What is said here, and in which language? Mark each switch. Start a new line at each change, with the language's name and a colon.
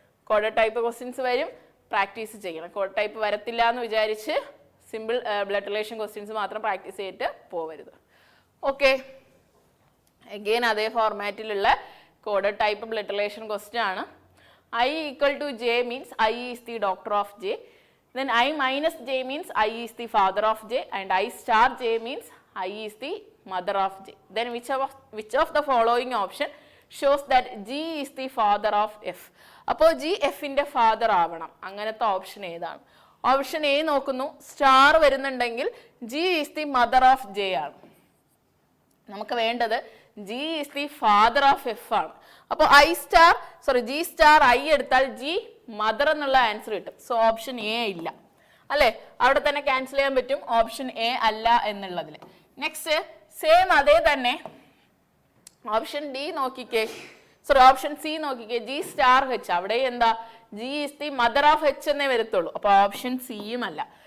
Malayalam: Code type questions വരും, practice ചെയ്യണം. Code type വരത്തില്ല എന്ന് വിചാരിച്ച് സിമ്പിൾ ബ്ലഡ് റിലേഷൻ ക്വസ്റ്റ്യൻസ് മാത്രം പ്രാക്ടീസ് ചെയ്തിട്ട് പോവരുത്. ഓക്കെ, അഗെയിൻ അതേ ഫോർമാറ്റിലുള്ള coded type blood relation question ആണ്.
English: I equal to j means I is the doctor of j. Then I minus j means I is the father of j, and I star j means I is the mother of j. Then which of the following option shows that g is the father of f?
Malayalam: അപ്പോൾ g f ന്റെ father ആവണം. അങ്ങനത്തെ option ഏതാണ്? Option A നോക്കുന്നു. Star വരുന്നുണ്ടെങ്കിൽ
English: g is the mother of j
Malayalam: ആണ്. നമുക്ക് വേണ്ടത്
English: g is the father of f
Malayalam: ആണ്. അപ്പോൾ g സ്റ്റാർ i എടുത്താൽ g മദർ എന്നുള്ള ആൻസർ കിട്ടും. സോ ഓപ്ഷൻ എ ഇല്ല അല്ലെ? അവിടെ തന്നെ ക്യാൻസൽ ചെയ്യാൻ പറ്റും, ഓപ്ഷൻ എ അല്ല എന്നുള്ളതിൽ. നെക്സ്റ്റ് സെയിം അതേ തന്നെ ഓപ്ഷൻ ഡി നോക്കിക്കേ, ഓപ്ഷൻ സി നോക്കിക്കേ, ജി സ്റ്റാർ എച്ച്. അവിടെ എന്താ?
English: G is the mother of H
Malayalam: എന്നേ വരത്തുള്ളൂ. അപ്പൊ ഓപ്ഷൻ സിയും അല്ല.